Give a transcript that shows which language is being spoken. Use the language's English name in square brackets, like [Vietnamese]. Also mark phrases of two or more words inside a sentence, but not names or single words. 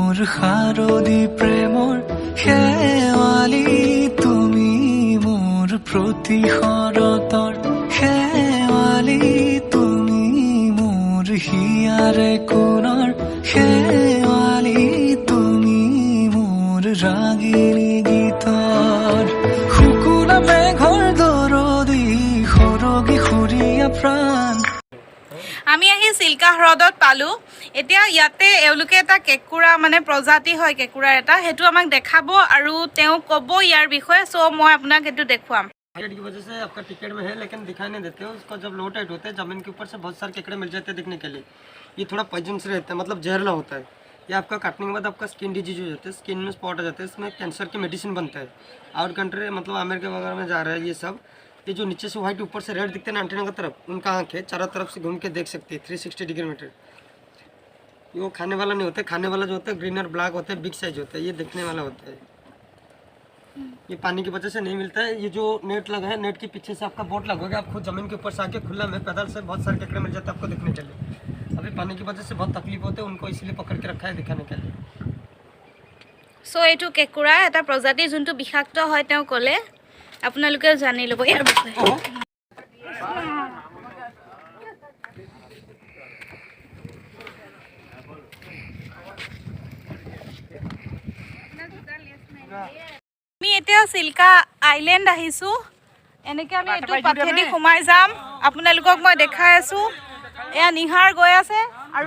[Assamese] শাৰদী প্ৰেমৰ শেৱালি তুমি মোৰ প্ৰতি শৰতৰ শেৱালি তুমি মোৰ হিয়াৰে কোণৰ শেৱালি তুমি মোৰ ৰাগিনী গীতৰ শুকুলা মেঘৰ দৰদি সৰগী সুৰীয়া প্ৰাণ আমি আহি চিল্কা হ্ৰদত পালোঁ এতিয়া ইয়াতে এওঁলোকে এটা কেঁকুৰা মানে প্ৰজাতি হয় কেঁকুৰাৰ এটা সেইটো আমাক দেখাব আৰু তেওঁ ক'ব ইয়াৰ বিষয়ে চ' মই আপোনাক এইটো দেখুৱাম [Hindi] हाइट की वजह से आपका टिकट में है लेकिन दिखाई नहीं देते हो उसको जब [English] low tide [Hindi] होते हैं जमीन के ऊपर से बहुत सारे केकड़े मिल जाते हैं दिखने के लिए ये थोड़ा पॉइजनस रहता है मतलब जहरला होता है ये आपका काटने के बाद आपका [English] skin disease [Hindi] हो जाता है स्किन में स्पॉट आ जाते हैं इसमें कैंसर की मेडिसिन बनता है [English] out country [Hindi] मतलब अमेरिका वगैरह में जा रहा है ये सब ये जो नीचे से व्हाइट ऊपर से रेड दिखते हैं एंटीना की तरफ उनका आँख है चारों तरफ से घूम के देख सकते हैं 360 [English] degree meter [Hindi] ये वो खाने वाला नहीं होता है खाने वाला जो होता है ग्रीन और ब्लैक होता है [English] big size [Hindi] होता है ये देखने वाला होता है ये पानी की वजह से नहीं मिलता है ये जो नेट लगा है नेट के पीछे से आपका बोट लगोगे आप खुद जमीन के ऊपर से आके खुला में पैदल से बहुत सारे केकड़े मिल जाते हैं आपको देखने के लिए अभी पानी की वजह से बहुत तकलीफ होते हैं उनको इसलिए पकड़ के रखा है दिखाने के लिए [Assamese] চ' এইটো কেঁকুৰা এটা প্ৰজাতি যোনটো বিষাক্ত হয় তেওঁ ক'লে আপোনালোকে জানি ল'ব ইয়াৰ বিষয়ে আমি এতিয়া চিল্কা আইলেণ্ড আহিছোঁ এনেকৈ আমি এইটো পাথেদি সোমাই যাম আপোনালোকক মই দেখাই আছোঁ এয়া নিহাৰ গৈ আছে আৰু